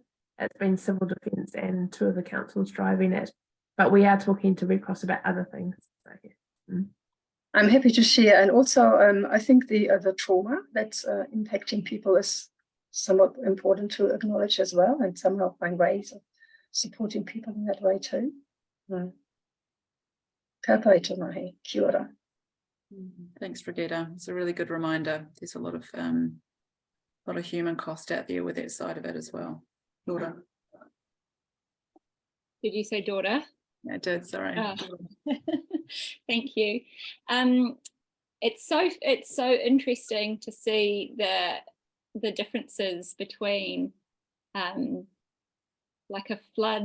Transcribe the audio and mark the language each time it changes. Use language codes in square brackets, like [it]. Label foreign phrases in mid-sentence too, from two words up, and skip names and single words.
[en] It's been civil defence and 2 of the councils driving it, but we are talking to Red Cross about other things. So, yeah. I'm happy to share, and also I think the trauma that's impacting people is somewhat important to acknowledge as well, and somehow find ways of supporting people in that way too. [mi] Ka pai tō mahi, kia ora. [en] Thanks, Brigitte. It's a really good reminder. There's a lot of human cost out there with that side of it as well. Daughter. Did you say daughter? Yeah, I did, sorry. Oh. Thank you. It's so interesting to see the differences between like a flood.